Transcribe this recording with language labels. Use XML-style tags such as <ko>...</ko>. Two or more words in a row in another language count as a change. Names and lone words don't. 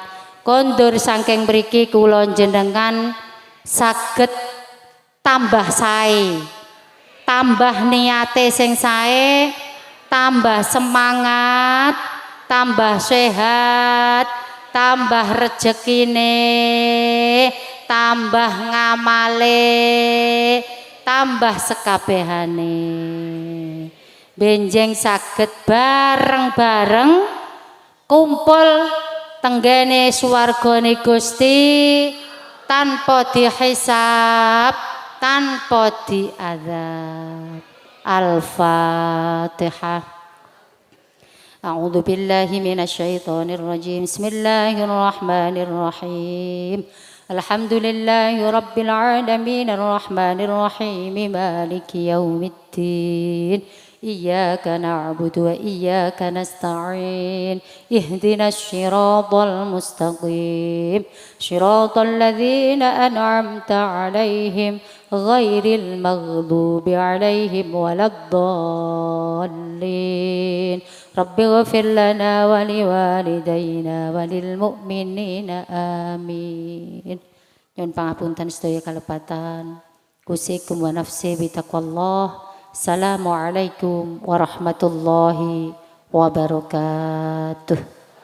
<jv>Kondur saking mriki kula jenengan saged tambah sae, tambah niate sing sae, tambah semangat, tambah sehat, tambah rezekine, tambah ngamale, tambah sekabehane. Benjing saged bareng-bareng kumpul tenggene swargane Gusti tanpa dihisab, tanpa diazab. Al-Fatihah.</jv> <ar>أعوذ بالله من الشيطان الرجيم بسم الله الرحمن الرحيم الحمد لله رب العالمين الرحمن الرحيم مالك يوم الدين إياك نعبد وإياك نستعين اهدنا الصراط المستقيم صراط الذين أنعمت عليهم غير المغضوب عليهم ولا الضالين رب اغفر لنا ولوالدينا وللمؤمنين آمين.</ar> <jv>Nyuwun pangapunten sedaya kalepatan.</jv> <ar>أوصيكم ونفسي بتقوى الله. السلام عليكم ورحمة الله وبركاته.</ar>